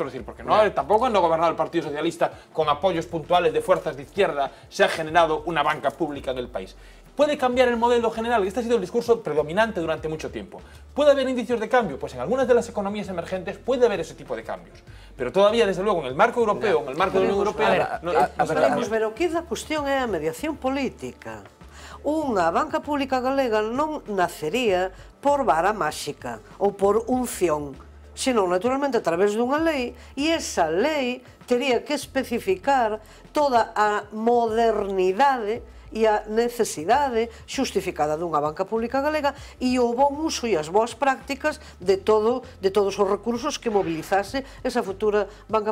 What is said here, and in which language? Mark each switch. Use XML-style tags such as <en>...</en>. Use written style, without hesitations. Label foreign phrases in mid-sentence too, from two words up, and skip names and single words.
<es>Es decir, porque tampoco cuando ha gobernado el Partido Socialista con apoyos puntuales de fuerzas de izquierda se ha generado una banca pública en el país. ¿Puede cambiar el modelo general? Este ha sido el discurso predominante durante mucho tiempo. ¿Puede haber indicios de cambio? Pues en algunas de las economías emergentes puede haber ese tipo de cambios. Pero todavía, desde luego, en el marco europeo, en el marco de la Unión Europea...</es> <gl>Pero aquí a cuestión é a mediación política. Unha banca pública galega non nacería por vara máxica ou por unción, senón naturalmente a través dunha lei, e esa lei tería que especificar toda a modernidade e a necesidade xustificada dunha banca pública galega e o bon uso e as boas prácticas de todos os recursos que mobilizase esa futura banca pública galega.</gl>